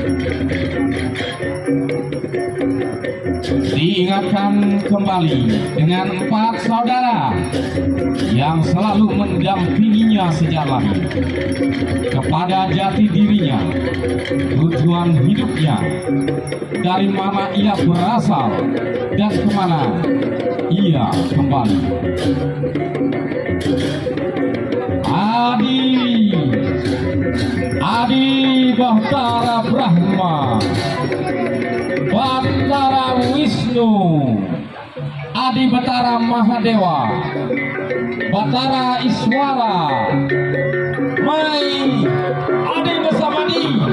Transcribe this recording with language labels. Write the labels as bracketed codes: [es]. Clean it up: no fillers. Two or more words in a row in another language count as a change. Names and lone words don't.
[id] Diingatkan kembali dengan 4 saudara yang selalu mendampinginya sejak lahir kepada jati dirinya, tujuan hidupnya, dari mana ia berasal dan kemana ia kembali. Adi Bahtara Brahma, Batara Wisnu, Adi Batara Mahadewa, Batara Iswara, Mai Adi Besamadi,